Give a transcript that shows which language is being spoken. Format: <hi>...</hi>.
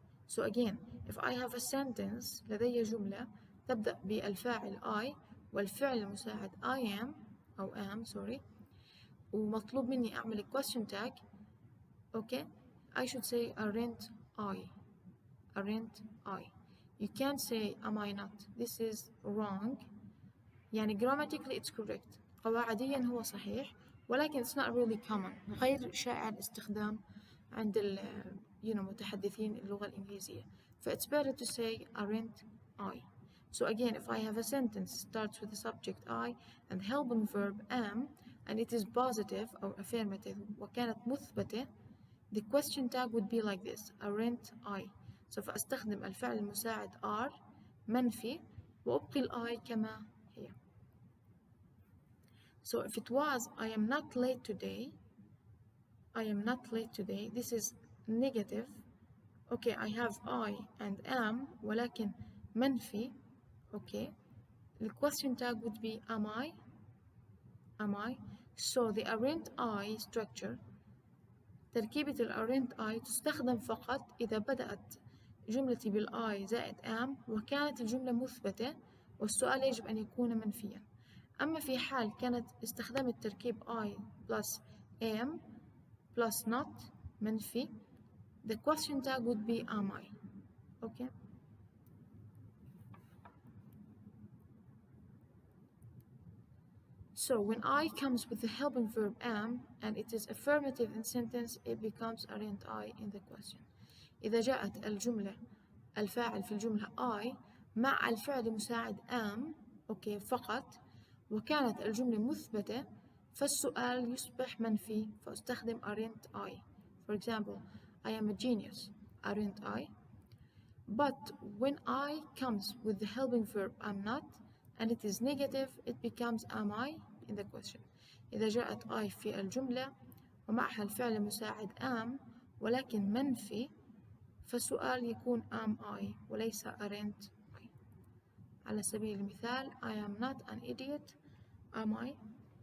<en>So again, if I have a sentence,</en> <ar>لدي جملة تبدأ بالفاعل I والفعل المساعد I am أو am sorry, ومطلوب مني أعمل</ar> <en>question tag, okay, I should say aren't I. aren't I. You can't say am I not. This is wrong. يعني grammatically it's correct.</en> <ar>قواعديا هو صحيح، ولكن</ar> <en>it's not really common.</en> <ar>غير شائع الاستخدام عند متحدثين اللغة الإنجليزية.</ar> <en>ف it's better to say aren't I. So again, if I have a sentence starts with the subject I and helping verb am and it is positive or affirmative</en> <ar>وكانت مثبتة,</ar> <en>the question tag would be like this, aren't I.</en> <ar>سوف أستخدم الفعل المساعد are منفي وأبقي I كما هي.</ar> <en>So if it was I am not late today, I am not late today, this is negative. Okay, I have I and am</en> <ar>ولكن منفي.</ar> <en>Okay, the question tag would be am I. am I. So the aren't I structure,</en> <ar>تركيبة ال aren't I تستخدم فقط إذا بدأت جملتي بالI زائد am وكانت الجملة مثبتة والسؤال يجب أن يكون منفيا. أما في حال كانت استخدمت تركيب</ar> <en>I plus am plus not منفي, the question tag would be am I. Okay. So when I comes with the helping verb am and it is affirmative in sentence, it becomes aren't I in the question.</en> <ar>إذا جاءت الجملة الفاعل في الجملة I مع الفعل المساعد am أوكي فقط وكانت الجملة مثبتة فالسؤال يصبح منفي فأستخدم aren't I.</ar> <en>For example, I am a genius, aren't I? But when I comes with the helping verb am not and it is negative, it becomes am I in the question.</en> <ar>إذا جاءت I في الجملة ومعها الفعل المساعد am ولكن منفي فالسؤال يكون am I وليس aren't I. على سبيل المثال</ar> <en>I am not an idiot, am I?</en>